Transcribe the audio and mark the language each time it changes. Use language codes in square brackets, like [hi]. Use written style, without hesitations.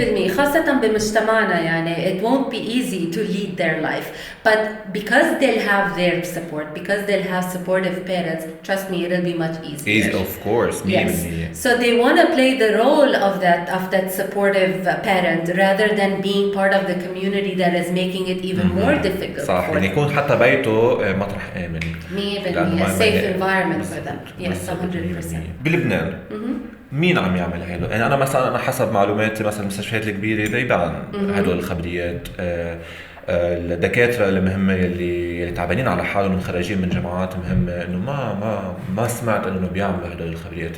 [en] 100% [ar] خاصة بمجتمعنا يعني [en] it won't be easy to lead their life, but because they'll have their support, because they'll have supportive parents, trust me, it'll be much easier. Easy, of course. Yes. So they want to play the role of that supportive parent rather than being part of the community that is making it even more difficult. [ar] صح، يعني يكون حتى بيته مطرح آمن. [en] 100% a safe environment for them. Yes, 100%. [ar] بلبنان مين عم يعمل هيدا؟ يعني أنا مثلا حسب معلوماتي مثلا المستشفيات الكبيرة بيبان هدول الخبريات، الدكاترة المهمة اللي تعبانين على حالهم ومخرجين من جامعات مهمة، إنه ما سمعت إنه بيعملوا هدول الخبريات.